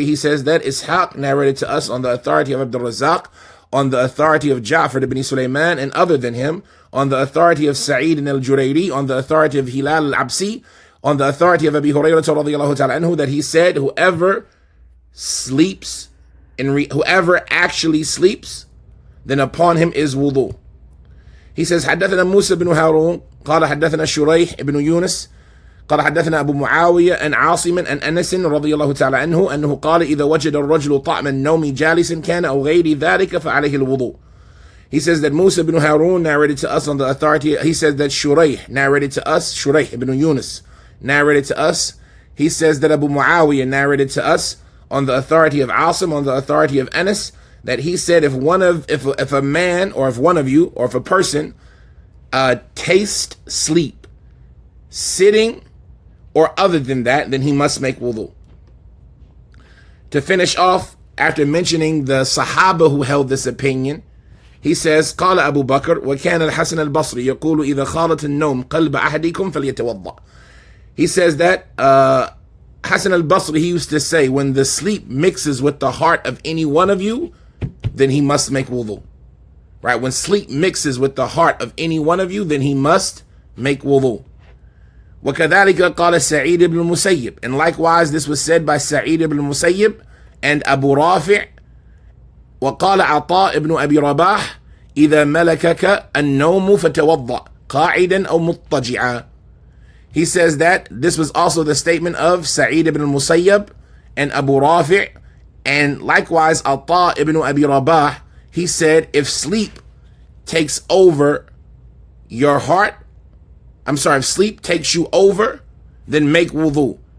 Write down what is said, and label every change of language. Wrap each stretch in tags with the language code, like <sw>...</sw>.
<en>He says that Ishaq narrated to us on the authority of Abdul Razzaq, on the authority of Ja'far ibn Sulaiman and other than him, on the authority of Sa'id al-Jurayri, on the authority of Hilal al-Absi, on the authority of Abi Hurayrah radiyallahu ta'ala anhu, that he said, whoever sleeps, whoever actually sleeps, then upon him is wudu. He says,</en> <ar>حدثنا موسى بن هارون قال حدثنا شريح بن يونس قال حدثنا أبو معاوية عن عاصم عن أنس رضي الله تعالى عنه أنه قال إذا وجد الرجل طعم النوم جالسا كان أو غير ذلك فعليه الوضوء.</ar> <en>He says that Musa ibn Harun narrated to us on the authority. He says that Shurayh narrated to us, Shurayh ibn Yunus narrated to us. He says that Abu Muawiyah narrated to us on the authority of Asim, on the authority of Anas, that he said if a man or if one of you or if a person taste sleep sitting or other than that, then he must make wudu. To finish off, after mentioning the Sahaba who held this opinion, he says,</en> <ar>قال أبو بكر وكان الحسن البصري يقول إذا خالط النوم قلب أحدكم فليتوضأ.</ar> <en>He says that Hasan al-Basri, he used to say, when the sleep mixes with the heart of any one of you, then he must make wudu. Right? When sleep mixes with the heart of any one of you, then he must make wudu.</en> <ar>وكذلك قال سعيد بن المسيب.</ar> <en>And likewise, this was said by Sa'id ibn al-Musayyib and Abu Rafi'.</en> <ar>وقال عطاء بن أبي رباح إذا ملكك النوم فتوضأ قاعدا أو مضطجعا.</ar> <en>He says that this was also the statement of Sa'id ibn al-Musayyib and Abu Rafi', and likewise Ata ibn Abi Rabah. He said, if sleep takes over your heart, if sleep takes you over, then make wudu.</en>